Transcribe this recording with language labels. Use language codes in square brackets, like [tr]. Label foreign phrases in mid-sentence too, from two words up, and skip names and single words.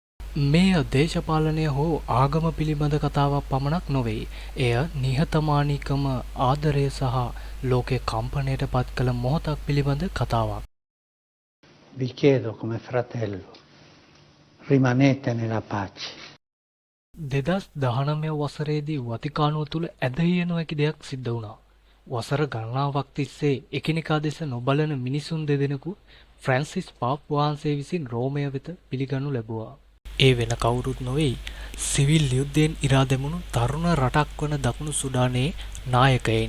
[si] මෙය දේශපාලනය හෝ ආගම පිළිබඳ කතාවක් පමණක් නොවේ. එය නිහතමානීකම, ආදරය සහ ලෝකය කම්පනයට පත් කළ මොහොතක් පිළිබඳ කතාවක්. [it] Vi chiedo come fratello, rimanete nella pace. [si] 2019 වසරේදී වතිකානුව තුළ ඇදහිය නොහැකි දෙයක් සිද්ධ වුණා. වසර ගණනාවක් තිස්සේ එකිනෙකා දෙස නොබලන මිනිසුන් දෙදෙනෙකු ෆ්‍රැන්සිස් පාප් වහන්සේ විසින් රෝමය වෙත පිළිගනු ලැබුවා. ඒ වෙන කවුරුත් නොවෙයි, සිවිල් යුද්ධයෙන් ඉරා දැමුණු තරුණ රටක් වන දකුණු සුඩානයේ නායකයින්.